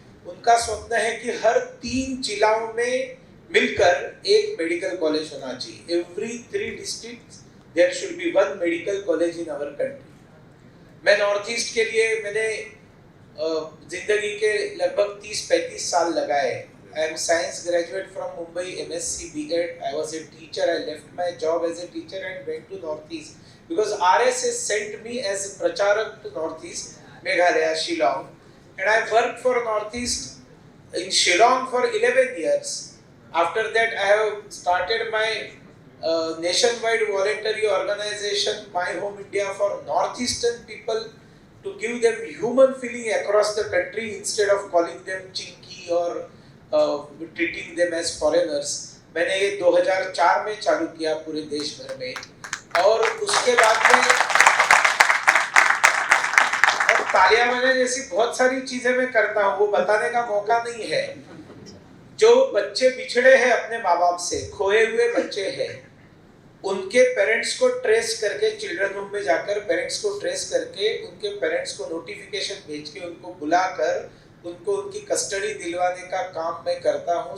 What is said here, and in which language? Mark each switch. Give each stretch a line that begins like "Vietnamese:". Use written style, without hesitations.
Hindi: उनका स्वप्न है कि हर 3 जिलों में मिलकर एक मेडिकल कॉलेज होना चाहिए।
English: Every 3 districts there should be 1 medical college in our country.
Hindi: मैं नॉर्थ ईस्ट के लिए मैंने जिंदगी के लगभग 30-35 साल लगाए।
English: I am science graduate from Mumbai, MSc, B.Ed. I was a teacher. I left my job as a teacher and went to Northeast because RSS sent me as a pracharak to Northeast, Meghalaya, Shillong, and I worked for Northeast in Shillong for 11 years. After that, I have started my nationwide voluntary organization, My Home India, for Northeastern people, to give them human feeling across the country instead of calling them chinky or treating them as foreigners.
Hindi: मैंने ये 2004 में चालू किया पूरे देश भर में, और उसके बाद में तालियां बजाने जैसी बहुत सारी चीजें मैं करता हूँ, वो बताने का मौका नहीं है। जो बच्चे बिछड़े हैं अपने माँ बाप से, खोए हुए बच्चे हैं, उनके पेरेंट्स को ट्रेस करके, चिल्ड्रन होम में जाकर पेरेंट्स को ट्रेस करके, उनके पेरेंट्स को नोटिफिकेशन भेज के उनको बुलाकर उनको उनकी कस्टडी दिलवाने का काम मैं करता हूँ।